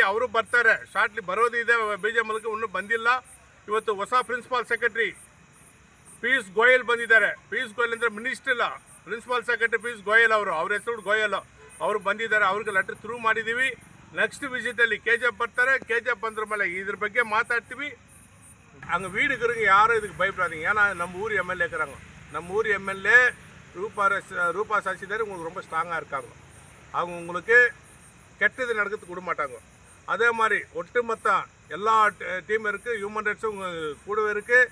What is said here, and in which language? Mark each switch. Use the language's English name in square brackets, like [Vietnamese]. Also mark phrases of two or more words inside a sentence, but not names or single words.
[Kannada] ಅವರು ಬರ್ತಾರೆ, ಶಾರ್ಟ್ಲಿ ಬರೋದಿದೆ. BGMLಗೆ ಇನ್ನೂ ಬಂದಿಲ್ಲ. ಇವತ್ತು ಹೊಸ [English] principal secretary [Kannada] ಪಿಯೂಷ್ ಗೋಯಲ್ ಬಂದಿದ್ದಾರೆ. ಪಿಯೂಷ್ ಗೋಯಲ್ ಅಂದರೆ ಮಿನಿಸ್ಟರ್ ಇಲ್ಲ, [English] principal secretary [Kannada] ಪಿಯೂಷ್ ಗೋಯಲ್ ಅವರು, ಅವ್ರ ಹೆಸರು ಗೋಯಲ್. ಅವರು ಬಂದಿದ್ದಾರೆ, ಅವ್ರಿಗೆ [English] letter through [Kannada] ಮಾಡಿದ್ದೀವಿ. ನೆಕ್ಸ್ಟ್ ವಿಸಿಟಲ್ಲಿ KGF ಬರ್ತಾರೆ. KGF ಬಂದ್ರ ಮೇಲೆ ಇದ್ರ ಬಗ್ಗೆ ಮಾತಾಡ್ತೀವಿ. [Tamil] அங்கே வீடுக்கிறவங்க யாரும் இதுக்கு பயப்படாதீங்க. ஏன்னா நம்ம ஊர் MLA இருக்கிறாங்க. நம்ம ஊர் MLA ரூபா சசிதர் உங்களுக்கு ரொம்ப ஸ்ட்ராங்காக இருக்காங்க. அவங்க உங்களுக்கு கெட்டது நடக்கிறதுக்கு விட மாட்டாங்க. அதே மாதிரி ஒட்டுமொத்த எல்லா டீம் இருக்குது, ஹியூமன் ரைட்ஸும் கூடவே இருக்குது.